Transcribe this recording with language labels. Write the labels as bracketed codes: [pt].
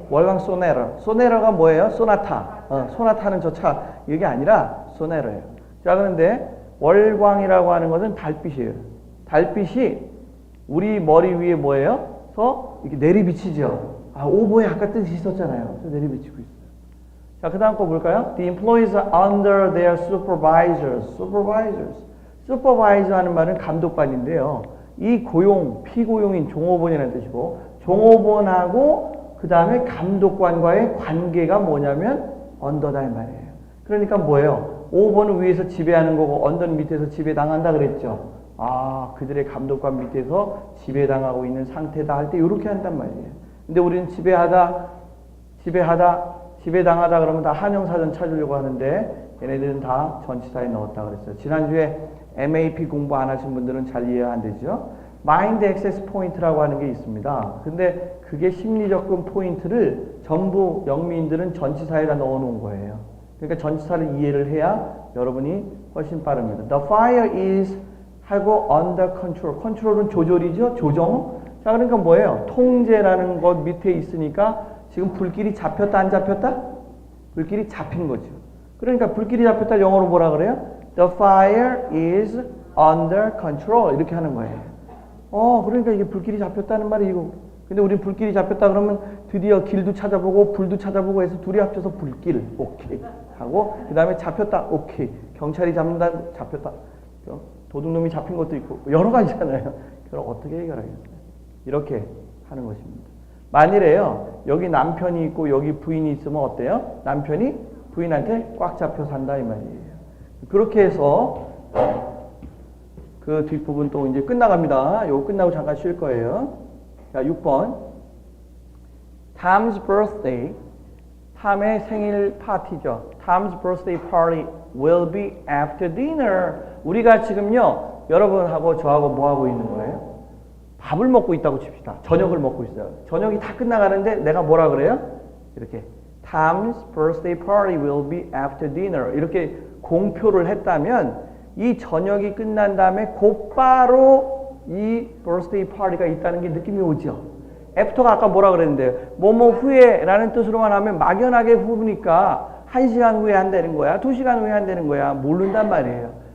[ko] 월광 소네라가 뭐예요? 소나타. 소나타는 저 차 이게 아니라 소네라예요. 자 그런데 월광이라고 하는 것은 달빛이에요. 달빛이 우리 머리 위에 뭐예요? 서 이렇게 내리비치죠. 오보에 아까 뜻이 있었잖아요. 그래서 내리비치고 있어요. 자 그 다음 거 볼까요? [en] The employees are under their supervisors. [ko] supervisor 하는 말은 감독관인데요. 이 피고용인 종업원이라는 뜻이고 종업원하고 그 다음에 감독관과의 관계가 뭐냐면 언더다 이 말이에요. 그러니까 뭐예요? 5번은 위에서 지배하는 거고 언더는 밑에서 지배당한다 그랬죠. 그들의 감독관 밑에서 지배당하고 있는 상태다 할 때 이렇게 한단 말이에요. 근데 우리는 지배당하다 그러면 다 한영사전 찾으려고 하는데 얘네들은 다 전치사에 넣었다 그랬어요. 지난주에 MAP 공부 안 하신 분들은 잘 이해가 안 되죠. 마인드 액세스 포인트라고 하는 게 있습니다. 근데 그게 심리 접근 포인트를 전부 영미인들은 전치사에다 넣어 놓은 거예요. 그러니까 전치사를 이해를 해야 여러분이 훨씬 빠릅니다. [en] The fire is [ko] 하고 [en] under control. [ko] 컨트롤은 조절이죠. 조정. 자, 그러니까 뭐예요? 통제라는 것 밑에 있으니까 지금 불길이 잡혔다 안 잡혔다? 불길이 잡힌 거죠. 그러니까 불길이 잡혔다 영어로 뭐라 그래요? [en] The fire is under control. [ko] 이렇게 하는 거예요. 그러니까 이게 불길이 잡혔다는 말이 이거. 근데 우리 불길이 잡혔다 그러면 드디어 길도 찾아보고 불도 찾아보고 해서 둘이 합쳐서 불길. 오케이. 하고 그 다음에 잡혔다. 오케이. 경찰이 잡는다. 잡혔다. 도둑놈이 잡힌 것도 있고 여러 가지잖아요. 그럼 어떻게 해결하겠어요? 이렇게 하는 것입니다. 만일에요. 여기 남편이 있고 여기 부인이 있으면 어때요? 남편이 부인한테 꽉 잡혀 산다 이 말이에요. 그렇게 해서 그 뒷부분 또 이제 끝나갑니다. 요거 끝나고 잠깐 쉴 거예요. [en] 자, 6번. Tom's birthday. [ko] 탐의 생일 파티죠. [en] Tom's birthday party will be after dinner. [ko] 우리가 지금요, 여러분하고 저하고 뭐 하고 있는 거예요? 밥을 먹고 있다고 칩시다. 저녁을 먹고 있어요. 저녁이 다 끝나가는데 내가 뭐라 그래요? 이렇게 [en] Tom's birthday party will be after dinner. [ko] 이렇게 공표를 했다면 이 저녁이 끝난 다음에 곧바로 이 birthday party가 있다는 게 느낌이 오죠. 애프터가 아까 뭐라 그랬는데 뭐뭐 후에라는 뜻으로만 하면 막연하게 후니까 1시간 후에 한다는 거야, 2시간 후에 한다는 거야, 모른단 말이에요.